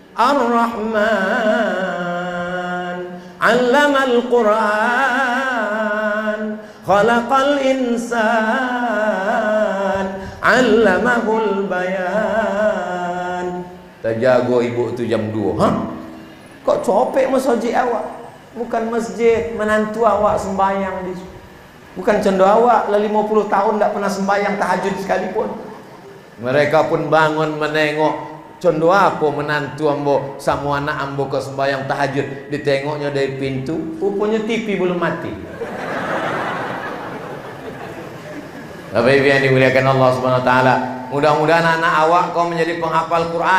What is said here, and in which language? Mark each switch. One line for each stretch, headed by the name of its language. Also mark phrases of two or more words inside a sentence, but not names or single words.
Arabic: Ar-Rahman 'allamal Quran, khalaqal insan, 'allamahul bayan.
Minangkabau: Terjago ibu tu jam 2. Hah? Kok copek masjid awak? Bukan masjid, menantu awak sembahyang di. Bukan condo awak lah 50 tahun tak pernah sembahyang tahajud sekalipun. Mereka pun bangun menengok. Condo apa menantu ambo sama anak ambo ke sembahyang tahajud.
Indonesian: Ditengoknya dari pintu, rupanya TV belum mati. Bapak Ibu yang dimuliakan Allah
Arabic: Subhanahu wa taala,
Indonesian: mudah-mudahan anak awak kau menjadi penghafal Quran.